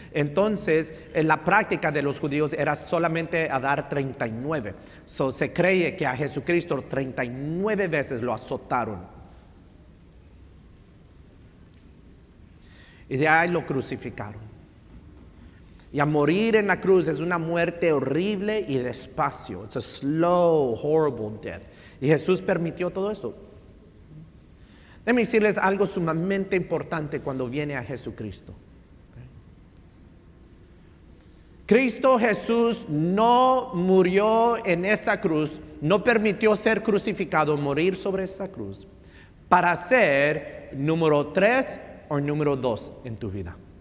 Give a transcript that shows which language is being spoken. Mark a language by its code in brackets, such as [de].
[es] Entonces la práctica de los judíos era solamente a dar 39. Se cree que a Jesucristo 39 veces lo azotaron y de ahí lo crucificaron. Y a morir en la cruz es una muerte horrible y despacio. [en] It's a slow, horrible death. [es] Y Jesús permitió todo esto. Déjenme decirles algo sumamente importante cuando viene a Jesucristo. Cristo Jesús no murió en esa cruz, no permitió ser crucificado, morir sobre esa cruz, para ser número 3 o número 2 en tu vida.